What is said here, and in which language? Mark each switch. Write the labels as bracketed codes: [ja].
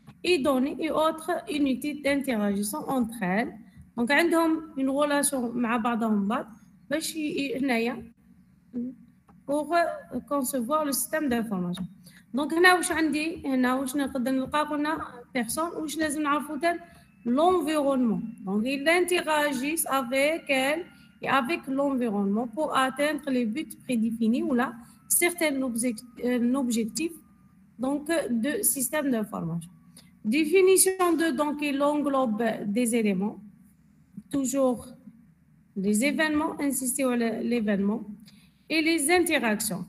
[fr] et données et autres unités d'interagissement entre elles. Donc, [ar] عندهم [fr] une relation [ar] مع بعضهم بعض باش هنايا [fr] pour concevoir le système d'information. [ar] Donc, هنا واش عندي هنا واش نقدر نلقى قلنا personne واش لازم نعرفوا تاع l'environnement. [fr] Donc, ils interagissent avec elle et avec l'environnement pour atteindre les buts prédéfinis ou là certains objectifs donc de système d'information. Définition de donc il englobe des éléments, toujours les événements, insister sur l'événement et les interactions.